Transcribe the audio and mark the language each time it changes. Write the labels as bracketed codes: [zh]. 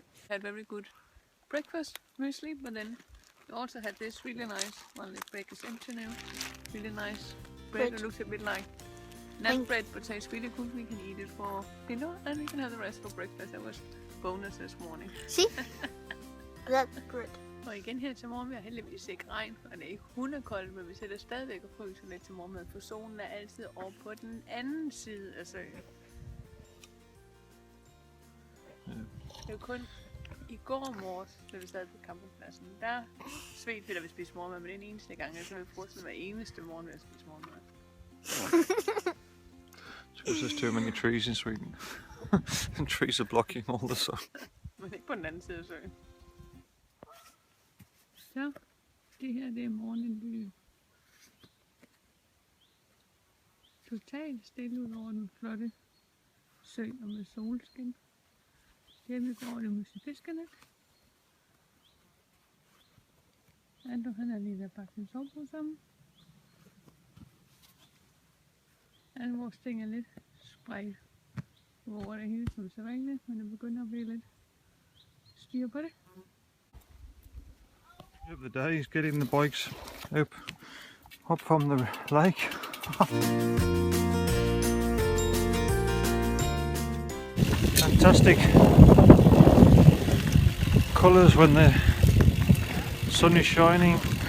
[en] Had very good breakfast, muesli, but then we also had this really nice, well, the bag is empty now, really nice bread. It looks a bit like naan bread, but tastes really good. We can eat it for dinner and we can have the rest for breakfast. That was bonus this morning. See? That's good. [da] Og igen her til morgen, vi har heldigvis ikke regn, og det er ikke hundekoldt, men vi sætter stadigvæk og fryser lidt til morgenmad, for solen er altid over på den anden side af søen. Det er jo kun i går morges, da vi sad på campingpladsen, der svedte vi, da vi spiste morgenmad, men det er den eneste gang, så vi fortsætter hver eneste morgen, ved at spise morgenmad. [en] Because there's too many trees in Sweden. And trees are blocking all the sun. [da] Men ikke på den anden side af søen. Så, det her det er morgenbyen. totalt stille ud over den flotte sø og med solskin. Hjemme går det musefiskernet. Andrew han er lige ved at pakke sin sovepose sammen. Alle vores ting er lidt spredt over det hele som så vanligt, men det begynder at blive lidt styr på det. [en] The day is getting the bikes up from the lake. Fantastic colours when the sun is shining.